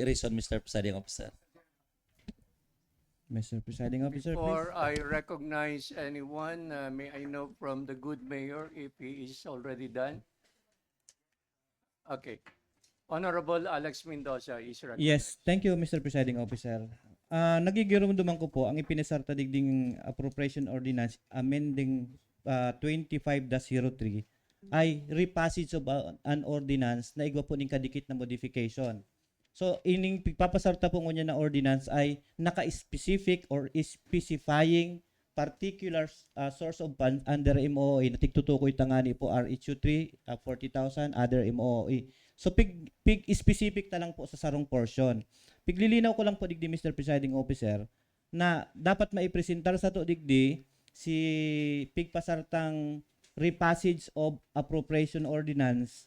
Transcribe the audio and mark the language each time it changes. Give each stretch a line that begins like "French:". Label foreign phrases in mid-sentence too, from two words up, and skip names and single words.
English: the reason, Mr. Presiding Officer. Mr. Presiding Officer, please. Before I recognize anyone, may I know from the good mayor if he is already done? Okay. Honorable Alex Mendoza is recognized. Yes, thank you, Mr. Presiding Officer.
Bikol: Nagigirumduman ko po ang ipinasarta digding
English: appropriation ordinance amending 25-03
Bikol: ay
English: repassage of an ordinance
Bikol: na igwa po ning kadikit na modification. So, ining pagpapasarta po ngunya na ordinance ay naka-specific
English: or specifying particular source of funds under MOE
Bikol: na tigtutukoy tangani po RHU3 40,000
English: other MOE.
Bikol: So pig specific na lang po sa sarong portion. Piglilinaw ko lang po digdi
English: Mr. Presiding Officer
Bikol: na dapat maipresentar sa to digdi si pigpasartang
English: repassage of appropriation ordinance.